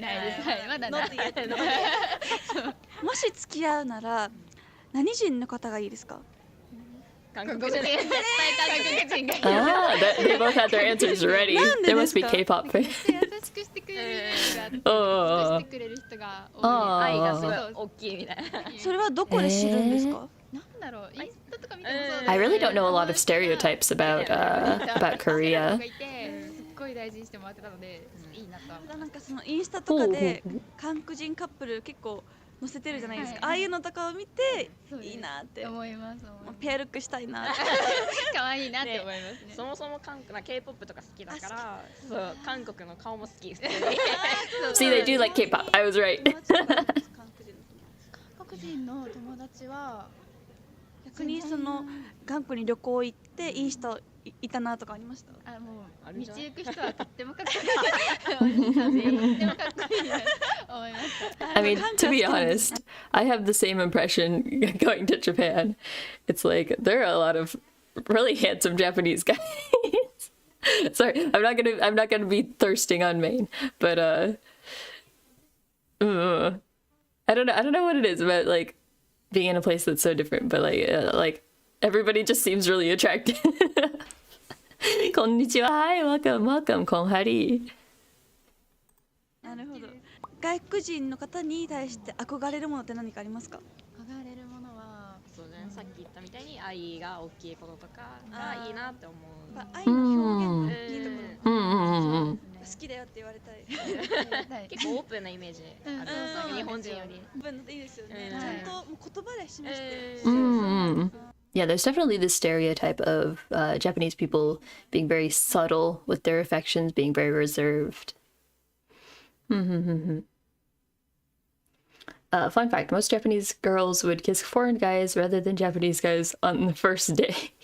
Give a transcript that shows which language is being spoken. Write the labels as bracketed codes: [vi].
[ja] ないです。はい、まだない。もし付き合うなら何人の方がいいですか？韓国人。絶対韓国人がいい。 [en] Ah, they both had their answers ready. There must be K-pop fans. [ja] 優しくしてくれる人が、優しくしてくれる人が多い。愛がすごい大きいみたいな。それはどこで知るんですか？なんだろう、インスタとか見てもそうです。 [en] I really don't know a lot of stereotypes about Korea. [ja] すっごい大事にしてもらってたので、いいなと。なんかそのインスタとかで韓国人カップル結構載せてるじゃないですか。ああいうのとかを見ていいなって思います。ペアルックしたいな。可愛いなって思いますね。そもそもK-POP とか好きだから、そう韓国の顔も好き。 [en] See, they do like K-pop. I was right. [ja] 韓国人の友達は逆にその韓国に旅行行っていい人いたなとかありました？あ、もう道行く人はとってもかっこいい。とってもかっこいいなと思いました。 [en] I mean, to be honest, I have the same impression going to Japan. It's like there are a lot of really handsome Japanese guys. Sorry, I'm not gonna be thirsting on Maine, but I don't know what it is about like being in a place that's so different, but like everybody just seems really attractive. Konnichiwa, hi, welcome, konghari. [ja] なるほど。外国人の方に対して憧れるものって何かありますか？憧れるものは、そうね、さっき言ったみたいに愛が大きいこととかがいいなって思う。愛の表現いいところ。好きだよって言われたい。結構オープンなイメージある。日本人より。オープンいいですよね。ちゃんともう言葉で示して。 [en] Yeah, there's definitely this stereotype of Japanese people being very subtle with their affections, being very reserved. Fun fact, most Japanese girls would kiss foreign guys rather than Japanese guys on the first day.